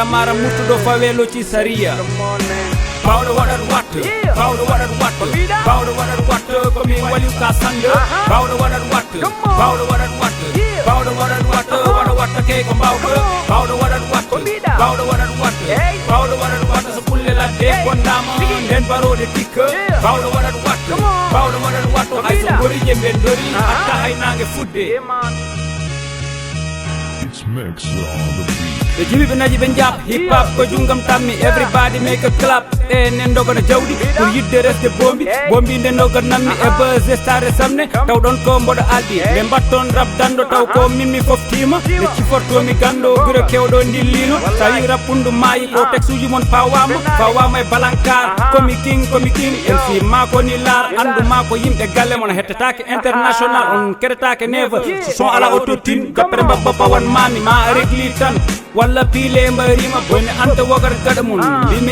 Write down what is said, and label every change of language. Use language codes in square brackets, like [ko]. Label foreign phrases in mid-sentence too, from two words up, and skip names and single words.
[ff] mara murtuɗo fawelo ci saria bawɗo waɗat watta bawɗo waɗat watta bawɗo waɗat watta komin waliw ka sande bawɗo waɗat watta bawɗo waɗat watta bawɗo waɗat watta waɗa watta key ko mbawɗo bawɗo waɗat watta bawɗo waɗat watta bawɗo waɗat watta so pulle ladde gondama nden baroɗe tikka bawɗo waɗat watta bawɗo waɗat watta hay so gorije ɓe dori hatta hay nangue fudde ɓe jibi ɓe naji ɓe jaab hip hop ko junggam tammi [en] everybody make a clap [ff] e nden dogono jawdi pour yidde resde bombi bombi nden dogo nammi e ba Zeystar e samne taw ɗon ko mboɗo aldi ɓe mbatton rap dando taw ko min mi foftima nde cifortomi gando biro kewɗo dillino sa wi rap ɓundu maayi o texte uji mon pawama e balankar komi king MC mako ni laar anduma ko yimɓe galle mon hettatake international on keɗetake neva so son ala autotune gappere mbabba pawan mami ma régli tan walla piile mbarima bone anta wogar gaɗa mum mbimi